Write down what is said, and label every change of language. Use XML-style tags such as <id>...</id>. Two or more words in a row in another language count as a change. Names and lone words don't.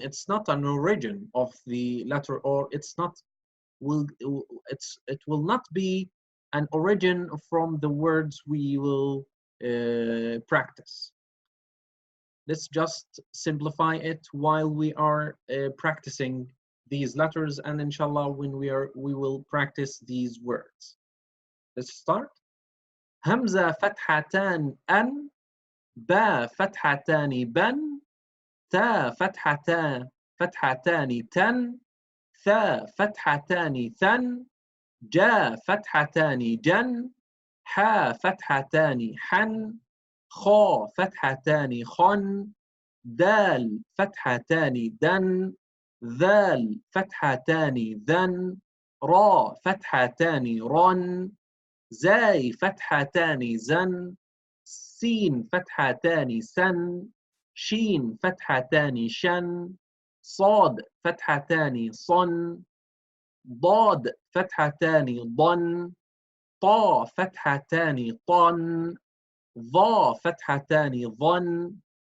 <en>It's not an origin of the letter, or it will not be an origin from the words we will practice. Let's just simplify it while we are practicing these letters, and inshallah when we will practice these words. Let's start.</en> <ar>همزة فتحتان أن، باء فتحتان بن، تاء فتحتان تن، ثاء فتحتان ثن, جيم فتحتان جن، حاء فتحتان حن، خاء فتحتان خن, دال فتحتان دن, ذال فتحتان ذن، را فتحتان رن، زاي فتحتان زن، سين فتحتان سن، شين فتحتان شن، صاد فتحتان صن، ضاد فتحتان ضن، طا فتحتان طن، ظا فتحتان ظن،</ar>